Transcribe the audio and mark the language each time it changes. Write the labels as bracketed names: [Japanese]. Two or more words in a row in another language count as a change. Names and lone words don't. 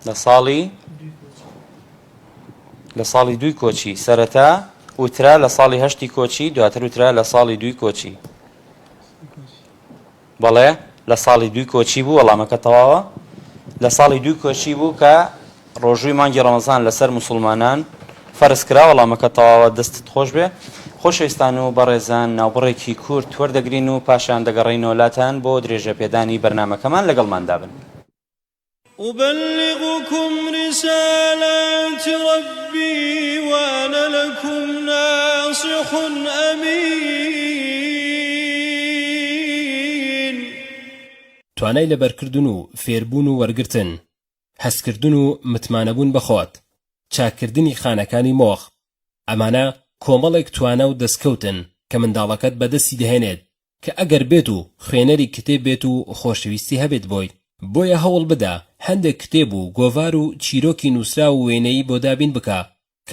[Central Kurdish] لە ساڵی دووی کۆچی سەرەتا وترا لە ساڵی هەشتی کۆچی دواتر وترا لە ساڵی دووی کۆچی بەڵێ لە ساڵی دووی کۆچی بوو وەڵامەکە تەواوە لە ساڵی دووی کۆچی بوو کە ڕۆژووی مانگی ڕەمەزان لەسەر موسڵمانان فەرز کرا وەڵامەکە تەواوە دەستت خۆش بێ خۆشەویستان و بەڕێزان ناوبڕێکی کورد وەردەگرین و پاشان دەگەڕێینەوە لاتان بۆ درێژە پێدانی بەرنامەکەمان لەگەڵماندا بن [Arabic] أبلغكم رسالات ربي وأنا لكم ناصح أمين [Central Kurdish] توانای لەبەرکردن و فێربوون و وەرگرتن هەستکردن و متمانەبوون بەخۆت چاکردنی خانەکانی مۆخ ئەمانە کۆمەڵێک توانە و دەستکەوتن کە منداڵەکەت بەدەستی دەهێنێت کە ئەگەر بێت و خوێنەری کتێب بێت و خۆشەویستی هەبێت بۆی بۆیە هەوڵ بدە هەندێک کتێب و گۆڤار و چیرۆکی نووسرا و وێنەی بۆ دابین بکە کە